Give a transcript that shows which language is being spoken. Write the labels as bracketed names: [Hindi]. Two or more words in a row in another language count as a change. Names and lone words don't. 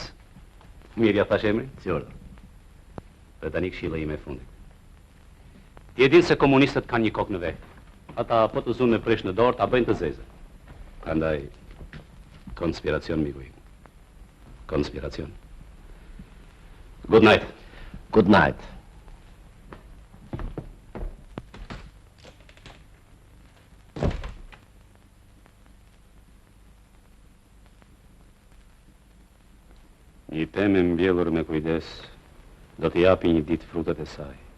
[Albanian] Mirë ja thash emrin? Si urdhër. Dhe tani këshilla ime e fundit. Ti e din se komunistët kanë një kokë në vetë. Ata po të zunë me presh në dorë, ta bëjnë të zezë. Prandaj, konspiracion, miku im. Konspiracion. [English] Good night. Good night. [Albanian] Një pemë mbjellur me kujdes do të japi një ditë frutat e saj.